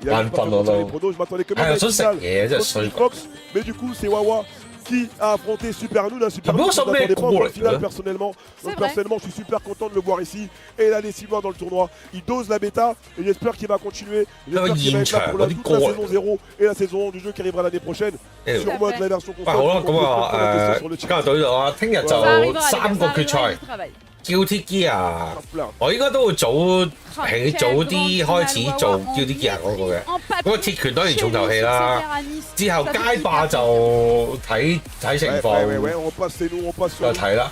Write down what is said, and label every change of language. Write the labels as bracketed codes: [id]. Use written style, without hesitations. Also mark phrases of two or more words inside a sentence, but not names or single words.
[fr] Je m'attendais que même à une finale. Mais du coup, c'est Wawa qui a affronté Super Nous. La Super Nous, on n'attendait pas au final personnellement. Donc personnellement, je suis super content de le voir ici. Et il a les 6 mois dans le tournoi. Il dose la bêta et j'espère qu'il va continuer. J'espère qu'il va être là pour toute la saison 0 et la saison 1 du jeu qui arrivera l'année prochaine. Sur mode la version console. [yue] 好啦，咁啊加拿大呢度啊，聽日就3個決賽。Guilty Gear，我應該都會早啲開始做 Guilty Gear 嗰個嘅。嗰個鐵拳當然重頭戲啦，之後街霸就睇情況，再睇啦。